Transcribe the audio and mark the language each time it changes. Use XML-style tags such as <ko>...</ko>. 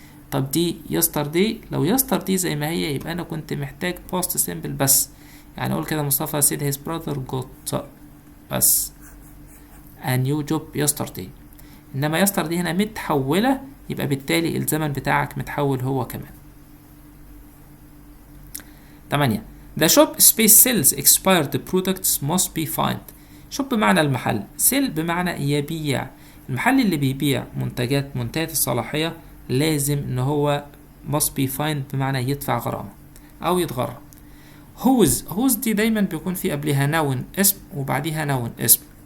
<ar>طب دي yesterday، لو yesterday زي ما هي يبقى أنا كنت محتاج past simple بس، يعني أقول كده مصطفى</ar> <en>said his brother got</en> <ar>بس</ar> <en>a new job yesterday،</en> <ar>إنما yesterday هنا متحولة، يبقى بالتالي الزمن بتاعك متحول هو كمان.</ar> <en>8. The shop space sells expired products must be found.</en> <ar>shop بمعنى المحل، sell بمعنى يبيع، المحل اللي بيبيع منتجات منتهية الصلاحية لازم ان هو</ar> <en>must be found</en> <ar>بمعنى يدفع غرامة او يتغرم. whose دي دايما بيكون في قبلها noun اسم وبعديها noun اسم.</ar>